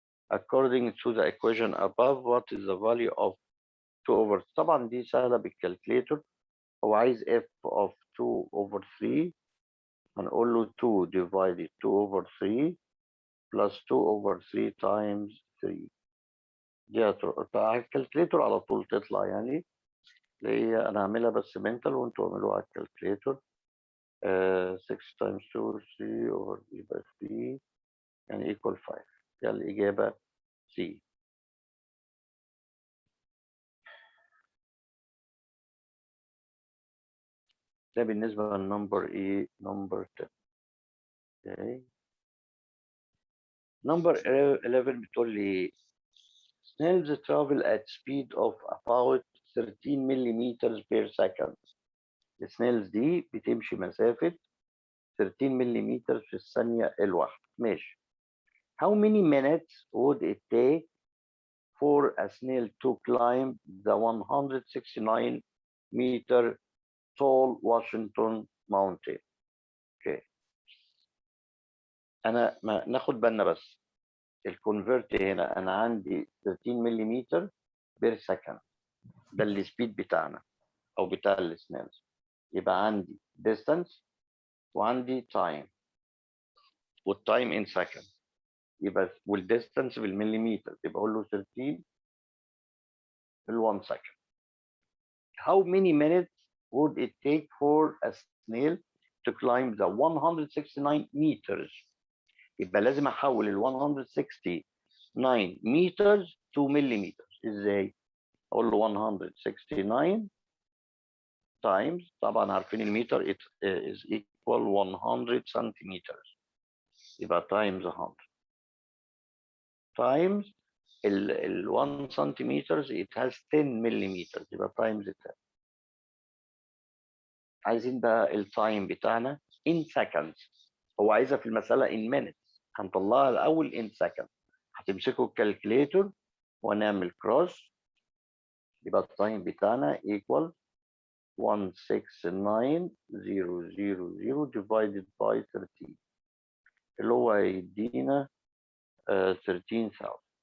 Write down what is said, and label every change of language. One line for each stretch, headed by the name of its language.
English: According to the equation above, what is the value of 2 over؟
Arabic: طبعا دي سهلة بالكالكليتر. هو عايز
English: f of 2 over 3،
Arabic: هنقول له
English: 2 divided 2 over 3 plus 2 over 3 times 3.
Arabic: دي على الكالكليتر على طول تطلع يعني. اللي هي انا هعملها بس منتال وانتوا اعملوها على الكالكليتر.
English: 6 times 2 3 over يبقى 3 يعني equal 5.
Arabic: يعني الإجابة C. ده بالنسبة للنمبر ايه؟ نمبر 10.
English: okay.
Arabic: نمبر 11 بتقول لي
English: snails travel at speed of about 13 millimeters per second.
Arabic: السنيلز دي بتمشي مسافة 13 ملم في الثانية الواحدة. ماشي.
English: How many minutes would it take for a snail to climb the 169 meter tall Washington Mountain? Okay.
Arabic: أنا ما ناخد بالنا بس الكونفرت هنا أنا عندي 13 ملم بير سكند، ده السبيد بتاعنا أو بتاع السنيلز. يبقى عندي distance وعندي time، والتايم in second، يبقى والديستانس بالمليمتر، يبقى اقول له 13 في 1 second.
English: How many minutes would it take for a snail to climb the 169 meters؟
Arabic: يبقى لازم احول ال
English: 169 meters to millimeters.
Arabic: ازاي؟ اقول له 169 times، طبعا عارفين المتر
English: it is equal 100 centimeters،
Arabic: يبقى times 100 times ال 1 centimeters
English: it has 10 millimeters،
Arabic: يبقى times 10. عايزين بقى التايم بتاعنا in seconds. هو عايزها في المسألة in minutes، هنطلعها الأول in seconds. هتمسكوا الكالكليتر ونعمل كروس، يبقى التايم بتاعنا
English: equal 169,000 divided by 13
Arabic: اللي هو هيدينا 13,000.